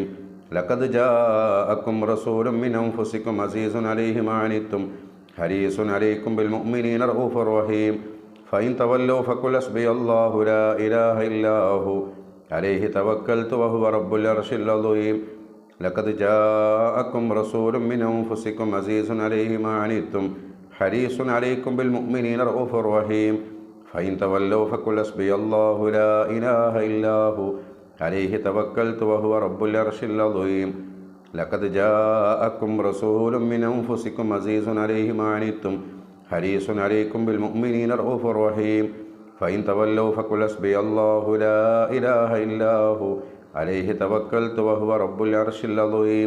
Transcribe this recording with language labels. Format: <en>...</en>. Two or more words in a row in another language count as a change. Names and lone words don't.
<ar>لقد جاءكم رسول من أنفسكم عزيز عليه ما عنتم حريص عليكم بالمؤمنين رؤوف رحيم فإن تولوا فقل حسبي الله لا إله إلا هو عليه توكلت وهو رب العرش العظيم. لقد جاءكم رسول من أنفسكم عزيز عليه ما عنتم حريص عليكم بالمؤمنين رؤوف رحيم فإن تولوا فقل حسبي الله لا إله إلا هو عليه توكلت وهو رب العرش العظيم. لقد جاءكم رسول من أنفسكم عزيز عليه ما عنتم حريص عليكم بالمؤمنين رؤوف رحيم فإن تولوا فقل حسبي الله لا إله إلا هو عليه توكلت وهو رب العرش العظيم.</ar>